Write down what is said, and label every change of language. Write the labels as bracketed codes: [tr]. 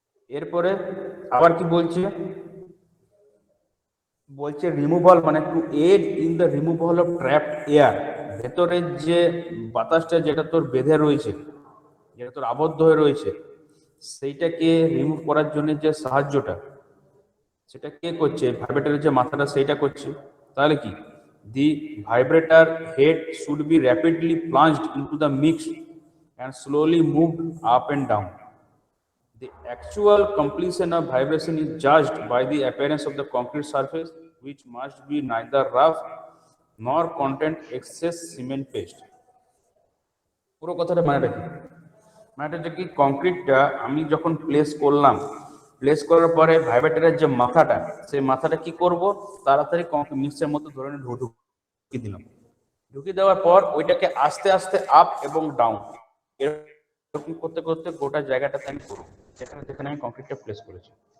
[bn] এরপরে আবার কি বলছে বলছে রিমুভাল মানে [en] to aid in the removal of trapped air [bn] ভেতরের যে বাতাসটা যেটা তোর বেঁধে রয়েছে যেটা তোর আবদ্ধ হয়ে রয়েছে সেইটাকে রিমুভ করার জন্য যে সাহায্যটা সেটা কে করছে ভাইব্রেটরের যে মাথাটা সেইটা করছে তাহলে কি [en] The vibrator head should be rapidly plunged into the mix and slowly moved up and down. The actual completion of vibration is judged by the appearance of the concrete surface, which must be neither rough nor contain excess cement paste. [bn] পুরো কথাটা মানে রাখি মানে হচ্ছে কি কংক্রিটটা আমি যখন place করলাম প্লেস করার পরে ভাইব্রেটরের যে মাথাটা সেই মাথাটা কি করব তাড়াতাড়ি কংক্রিট মিক্সের মধ্যে ধরে ঢুকিয়ে দিলাম ঢুকিয়ে দেওয়ার পর ওইটাকে আস্তে আস্তে আপ এবং ডাউন এরকম করতে করতে গোটা জায়গাটাতে আমি করবো যেখানে যেখানে আমি কংক্রিটটা প্লেস করেছি।